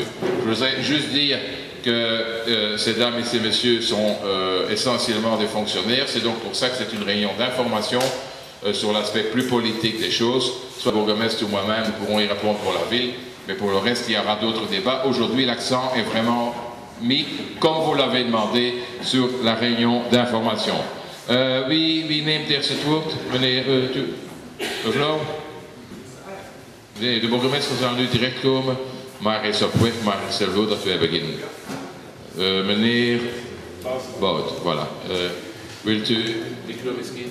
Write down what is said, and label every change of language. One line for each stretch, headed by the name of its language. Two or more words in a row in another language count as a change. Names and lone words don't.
French: Je voudrais juste dire que ces dames et ces messieurs sont essentiellement des fonctionnaires, c'est donc pour ça que c'est une réunion d'information sur l'aspect plus politique des choses. Soit le bourgmestre ou moi-même, nous pourrons y répondre pour la ville, mais pour le reste, il y aura d'autres débats. Aujourd'hui, l'accent est vraiment mis, comme vous l'avez demandé, sur la réunion d'information.
Dutch: Wie neemt eerst het woord? Meneer, mevrouw? Nee, de burgemeester zal nu direct komen, maar hij is op weg, maar ik stel voor dat wij beginnen. Meneer Bout, voilà. Wilt u micro misschien?